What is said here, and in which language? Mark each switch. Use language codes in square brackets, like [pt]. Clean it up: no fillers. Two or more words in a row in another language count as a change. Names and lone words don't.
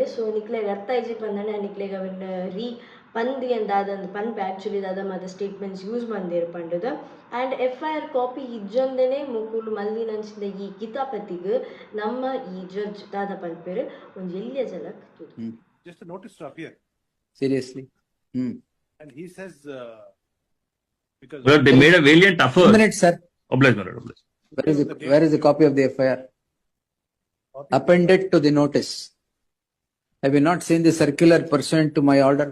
[tcy] ಸೊ ನಿಕ್ಲೆಗೆ ಅರ್ಥ ಐಜಿ ಪಂದಾನೆ ನಿಕ್ಲೆಗೆ ಅವನ್ನ ಪಂದಿ ಅಂದಾದಂದು ಪನ್ಪೆ ಆ್ಯಕ್ಚುಲಿ ದಾದ ಮಾತ [en] statements use [tcy] ಮಂದೇರು ಪಂಡದ. ಆ್ಯಂಡ್ FIR ಕಾಪಿ ಇಜ್ಜೊಂದನೆ ಮುಕ್ಕುಲು ಮಲ್ಲಿನಂಚಿಂದ ಈ ಕಿತಾಪತಿಗೆ ನಮ್ಮ ಈ ಜಡ್ಜ್ ದಾದ ಪನ್ಪೇರು ಒಂದು ಎಲ್ಲಿಯ ಜಲಕ್ ತೂದು [en] just a notice to appear. Seriously. And he says because well, they made a valiant effort. 1 minute, sir. Oblige. Where is the copy of the FIR? Appended to the notice. Have you not seen the circular pursuant to my order?